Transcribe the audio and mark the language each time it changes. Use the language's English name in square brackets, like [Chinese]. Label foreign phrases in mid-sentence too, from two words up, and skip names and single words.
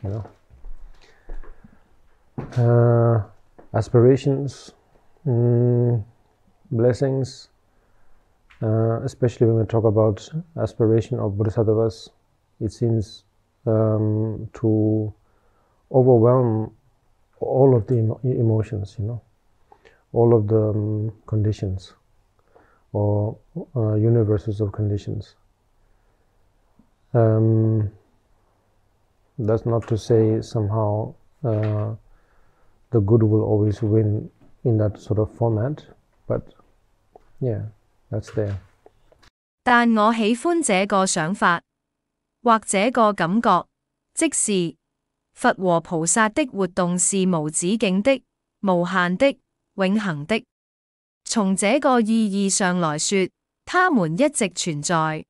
[English] aspirations, blessings, especially when we talk about aspiration of Bodhisattvas, it seems to overwhelm all of the emotions, all of the conditions or universes of conditions. That's not to say somehow the good will always win in that sort of format, but Yeah, that's there. [Chinese] 但我喜歡這個想法，或這個感覺，即是佛和菩薩的活動是無止境的、無限的、永恆的。從這個意義上來說，他們一直存在。